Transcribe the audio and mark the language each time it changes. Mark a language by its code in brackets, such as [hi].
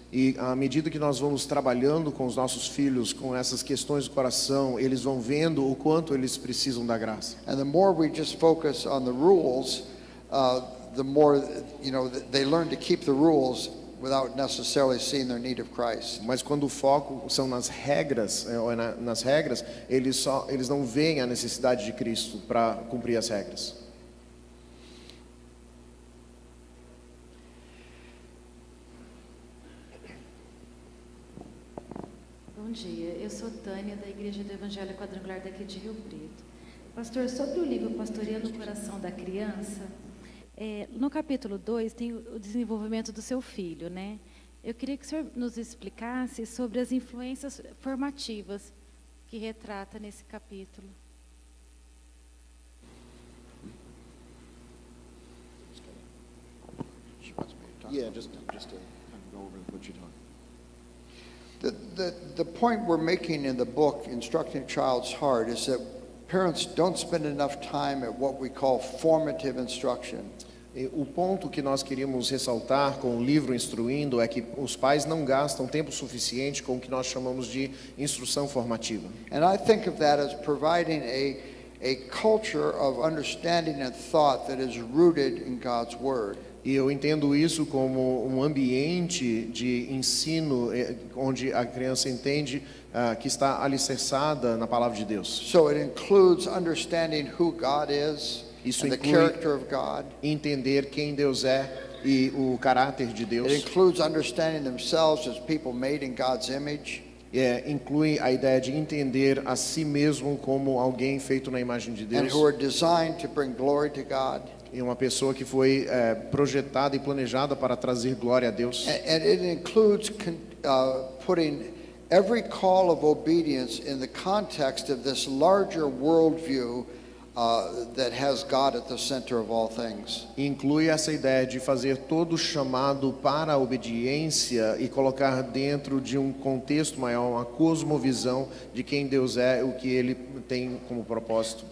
[pt] E à medida que nós vamos trabalhando com os nossos filhos, com essas questões do coração, eles vão vendo o quanto eles precisam da graça. [en] And the more we just focus on the rules, the more they learn to keep the rules without necessarily seeing their need of Christ. [pt] Mas quando o foco são nas regras, eles não veem a necessidade de Cristo para cumprir as regras. Bom dia, eu sou Tânia, da Igreja do Evangelho Quadrangular daqui de Rio Preto. Pastor, sobre o livro Pastoreando o Coração da Criança, no capítulo 2 tem o desenvolvimento do seu filho, né? Eu queria que o senhor nos explicasse sobre as influências formativas que retrata nesse capítulo. [en] Yeah, just to kind of go over what you're talking. The point we're making in the book, Instructing a Child's Heart, is that parents don't spend enough time at what we call formative instruction. [pt] O ponto que nós queríamos ressaltar com o livro Instruindo é que os pais não gastam tempo suficiente com o que nós chamamos de instrução formativa. [en] And I think of that as providing a culture of understanding and thought that is rooted in God's Word. [pt] E eu entendo isso como um ambiente de ensino onde a criança entende que está alicerçada na palavra de Deus. [en] So it includes understanding who God is and the character of God. [pt] Entender quem Deus é e o caráter de Deus. [en] It includes understanding themselves as people made in God's image. [pt] Inclui a ideia de entender a si mesmo como alguém feito na imagem de Deus. [en] And who are designed to bring glory to God. [pt] E uma pessoa que foi projetada e planejada para trazer glória a Deus. [en] And it includes putting every call of obedience in the context of this larger worldview that has God at the center of all things. [pt] Inclui essa ideia de fazer todo o chamado para a obediência e colocar dentro de um contexto maior, uma cosmovisão de quem Deus é, o que Ele tem como propósito.